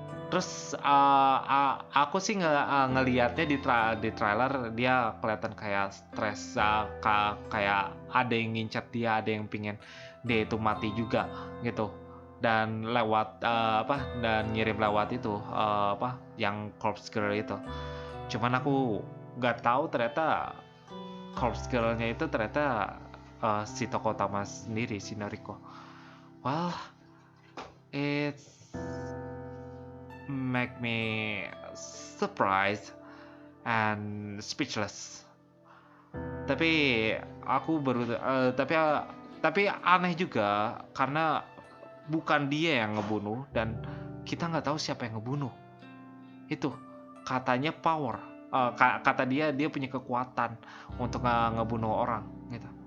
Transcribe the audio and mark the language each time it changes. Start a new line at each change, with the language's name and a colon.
Indonesian: Terus aku sih ngelihatnya di trailer dia kelihatan kayak stres, kayak ada yang ngincat dia, ada yang pingin dia itu mati juga gitu. Dan lewat dan ngirim lewat itu yang corpse girl itu. Cuman aku nggak tahu ternyata corpse girl-nya itu ternyata si tokoh utama sendiri, si Noriko.
English: Well, it's make me surprised and speechless.
Indonesian: Tapi aku baru tapi aneh juga karena bukan dia yang ngebunuh dan kita nggak tahu siapa yang ngebunuh. Itu katanya power. Kata dia punya kekuatan untuk ngebunuh orang gitu.